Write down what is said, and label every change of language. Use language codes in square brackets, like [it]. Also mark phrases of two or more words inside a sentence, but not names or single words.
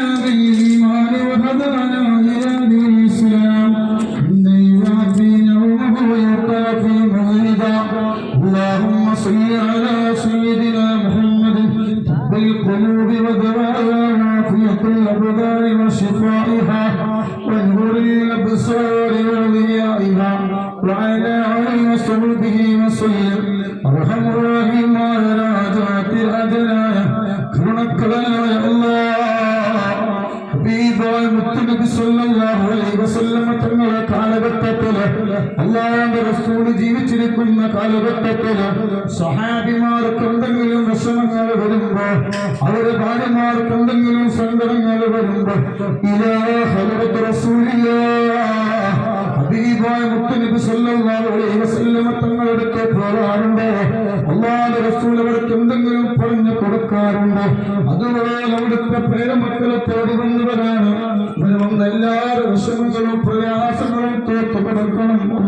[ar] بالإيمان وهدانا إلى دين الإسلام إن يوافي نعمه ويقافي مزيدا اللهم صل على سيدنا محمد طب القلوب ودوائها وعافية الأبدان وشفائها ونور الأبصار وضيائها وعلى آله وصحبه وسلم أرحم الراحمين على راجعة الأدنى كرمك يا الله [ml] حبيبي മുത്തുനബി [ar] صلى الله عليه وسلم [ml] തങ്ങളുടെ കാലഘട്ടത്തിൽ അല്ലാഹുവിന്റെ റസൂൽ ജീവിച്ചിരിക്കുന്ന കാലഘട്ടത്തിൽ സഹാബിമാർക്ക് എന്തെങ്കിലും വിഷമങ്ങൾ വരുമ്പോൾ അവരുടെ ഭാര്യമാർക്ക് എന്തെങ്കിലും സങ്കടങ്ങൾ വരുമ്പോൾ [ar] إلى حضرة رسول الله [ml] ഹബീബായ മുത്തുനബി [ar] صلى الله عليه وسلم [ml] തങ്ങളുടെ പോകാറുണ്ട് അല്ലാഹുവിന്റെ റസൂൽ അവർക്ക് എന്തെങ്കിലും പറഞ്ഞു കൊടുക്കാറുണ്ട് അതുപോലെ അവിടുത്തെ പേരമക്കളെ തേടി വന്നവരാണ് വന്ന എല്ലാ വിഷമങ്ങളും പ്രയാസങ്ങളും തീർത്തു കൊടുക്കണം